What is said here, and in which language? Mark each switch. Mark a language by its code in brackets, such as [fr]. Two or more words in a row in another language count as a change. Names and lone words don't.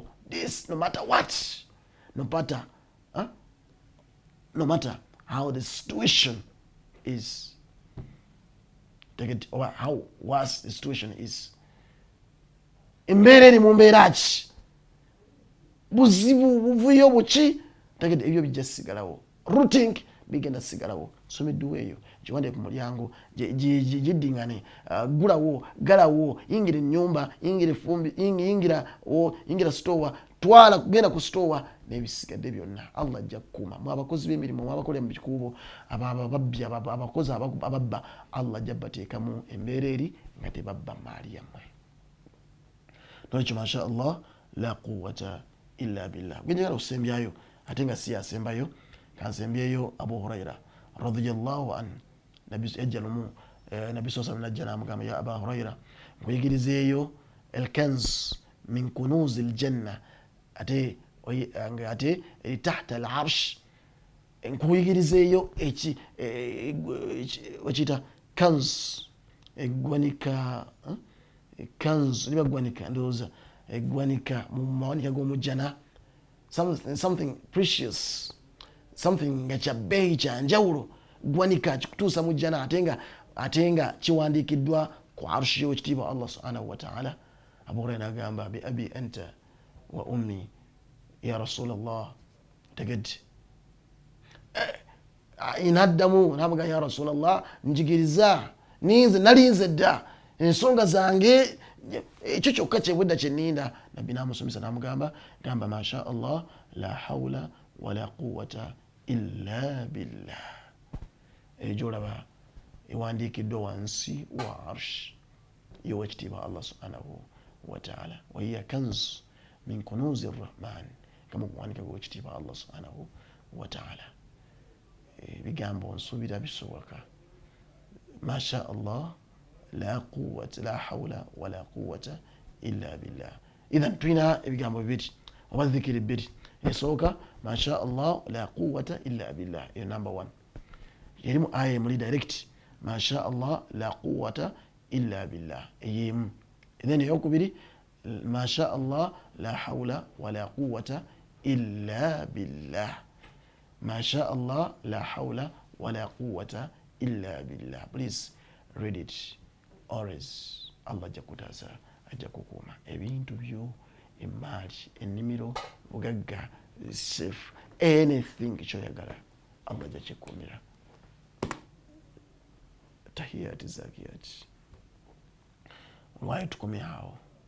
[en] This no matter what, no matter how the situation is, or how worse the situation is, [lg] embeera eri mu mbeera ki, buzibu buvuyo buki, ebyo bijja sigalawo, routing bigenda sigalawo. Soma edduwa eyo giwande ku mulyango giddingane, gulawo galawo, yingira ennyumba, yingira effumbi, yingira store, twala kugenda ku store n'ebisigadde byonna Allah ajja kukuuma. Mu abakozi b'emirimu, mu abakolera mu bikuubo, ababbi, abakozi ababba, Allah ajja bateekamu embeera eri nga tebabba maali yammwe. [ar] Nolwekyo ما شاء الله لا قوة إلا بالله. [lg] Gwenjagala okusembyayo ate nga si yasembayo, kansembyeyo Abu Huraira [ar] رضي الله عنه. [lg] Yajja lumu Nabi [ar] صلى الله عليه [lg] najja n'amugamba, [ar] يا أبا هريرة, [lg] nkuyigirizeeyo [ar] الكنز من كنوز الجنة, [lg] ate [ar] تحت العرش, [lg] nkuyigirizeeyo wekiyita kanz, eggwanika, kanz liba ggwanika, ndowooza eggwanika mu mawanika g'omujjana, [en] something precious, [lg] something nga kya bbeeyi kya njawulo, ggwanika kikutuusa mu jjana ate nga kiwandiikiddwa ku arushi y'owekitiibwa Allah subhanahu wa ta'ala. [ar] Abu Huraira agamba, بأبي أنت وأمي يا رسول الله. [lg] Tegedde inaddamu nabaga, [ar] يا رسول الله, [lg] njigiriza, nalinze dda ensonga zange, ekyo kyokka kyebwedda kyenninda. Nabbi n'amusomesa n'amugamba, gamba [ar] ما شاء الله لا حول ولا قوة إلا بالله. [lg] Ejolaba ewandiikiddwa wansi wa arsh y'owekitiibwa Allah [ar] سبحانه وتعالى وهي كنز من كنوز الرحمن, [lg] kama kuwanika gw'owekitiibwa Allah [ar] سبحانه وتعالى. [lg] Bigambo nsuubira bisoboka. [ar] ما شاء الله لا قوة لا حول ولا قوة إلا بالله. [lg] Idhan tulina ebigambo bibiri oba dhikiri bbiri. [ar] Esooka ما شاء الله لا قوة إلا بالله, [lg] eyo number 1. Yerimu aya emuli direct, [ar] ما شاء الله لا قوة إلا بالله, [lg] eyemu. Then eyokubiri, [ar] ما شاء الله لا حول ولا قوة إلا بالله ما شاء الله لا حول ولا قوة إلا بالله. [en] Please read it always. [lg] Allah ajja kutaasa, ajja kukuuma ebintu byo, emaali, ennimiro, bugagga, [en] safe, anything [lg] kyoyagala Allah ajja kikuumira. [ar] تحيات زكيات. [lg] Lwayo tukomye awo.